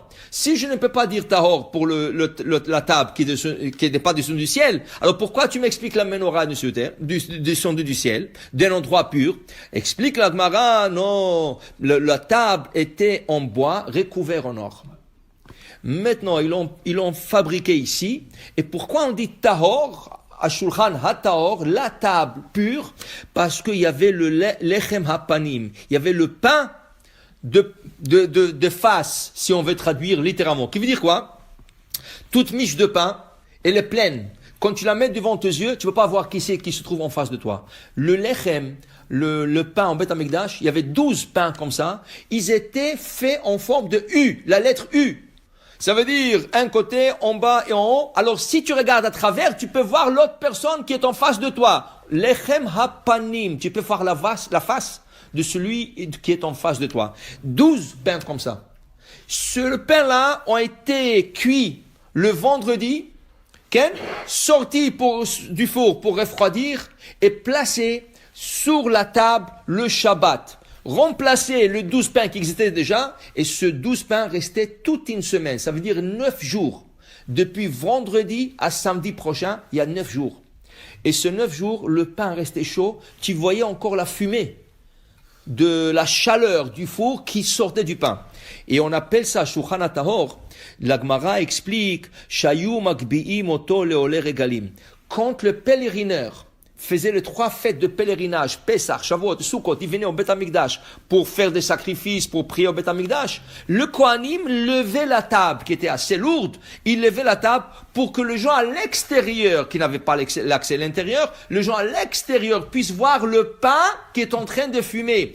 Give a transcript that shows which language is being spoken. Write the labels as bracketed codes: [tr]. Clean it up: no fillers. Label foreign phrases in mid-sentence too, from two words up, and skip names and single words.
[fr] Si je ne peux pas dire Tahor pour la table qui n'est pas descendue du ciel, alors pourquoi tu m'expliques la menorah descendue du ciel, d'un endroit pur? Explique la Gemara, non, la table était en bois recouvert en or. Maintenant, ils l'ont fabriqué ici, et pourquoi on dit Tahor? À [he] שולחן הטהור, [fr] la table pure, parce qu'il y avait le [he] לחם הפנים, [fr] il y avait le pain de face, si on veut traduire littéralement. Qui veut dire quoi? Toute miche de pain, elle est pleine. Quand tu la mets devant tes yeux, tu ne peux pas voir qui c'est qui se trouve en face de toi. Le lechem, le pain en Beth Amikdash, il y avait 12 pains comme ça, ils étaient faits en forme de U, la lettre U. Ça veut dire un côté, en bas et en haut. Alors si tu regardes à travers, tu peux voir l'autre personne qui est en face de toi. [he] לחם הפנים, [fr] tu peux voir la face de celui qui est en face de toi. 12 pains comme ça. Ce pain-là ont été cuits le vendredi, sortis du four pour refroidir et placés sur la table le Shabbat. Remplacer le 12 pains qui existait déjà, et ce 12 pains restait toute une semaine. Ça veut dire 9 jours. Depuis vendredi à samedi prochain, il y a 9 jours. Et ce 9 jours, le pain restait chaud. Tu voyais encore la fumée de la chaleur du four qui sortait du pain. Et on appelle ça [he] שולחן הטהור. [fr] La Gemara explique, [he] שהיו מגביהים אותו לעולי רגלים. [fr] Quand le pèlerineur faisait les 3 fêtes de pèlerinage, Pesach, Shavuot, Sukkot, ils venaient au Beth Amikdash pour faire des sacrifices, pour prier au Beth Amikdash, le Kohanim levait la table, qui était assez lourde, il levait la table pour que les gens à l'extérieur, qui n'avaient pas l'accès à l'intérieur, les gens à l'extérieur puissent voir le pain qui est en train de fumer.